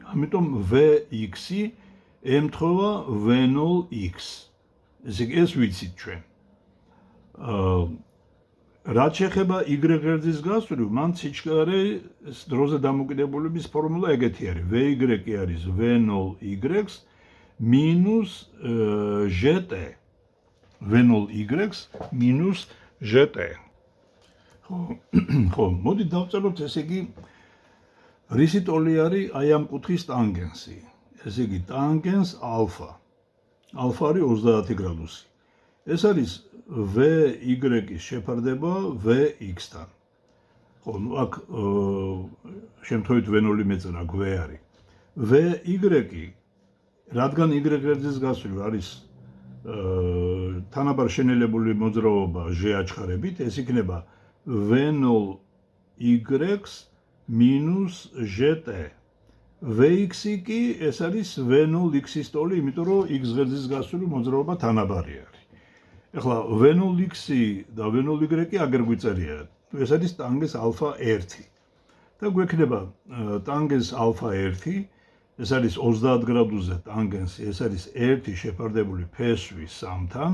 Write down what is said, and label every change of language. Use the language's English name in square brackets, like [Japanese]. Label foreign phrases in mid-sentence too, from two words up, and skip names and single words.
[Georgian] ამიტომ Vx-ი ემთხვევა V0x. ესე იგი, ეს ვიცით ჩვენ. რაც შეეხება y ღერძის გასწვრივ, მან სიჩქარე დროზე დამოკიდებულების ფორმულა ეგეთი არის. Vy არის V0y minus gt. V0y minus gt. ხო, მოდი დავწეროთ, ესე იგი, რისი ტოლი არის აი ამ კუთხის ტანგენსი. ესე იგი, ტანგენს ალფა. ალფა არის 30 გრადუსი. ეს არის Vy-ის შეფარდება Vx-თან. ხო, აქ შემთხვევით V0 მეწერა, V არის. Vy, რადგან y ღერძის გასწვრივ არის თანაბარ შენელებული მოძრაობა ჟ აჩხარებით, ეს იქნება V0y minus gt. Vx-ი კი ეს არის V0x-ის ტოლი, იმიტომ რომ x ღერძის გასწვრივ მოძრაობა თანაბარი არის. ეხლა V0x-ი და V0y-ი აგერ გვიწერია. ეს არის ტანგენს ალფა 1. და გვექნება ტანგენს ალფა 1, ეს არის 30 გრადუსზე ტანგენსი, ეს არის 1 შეფარდებული ფესვი 3-თან.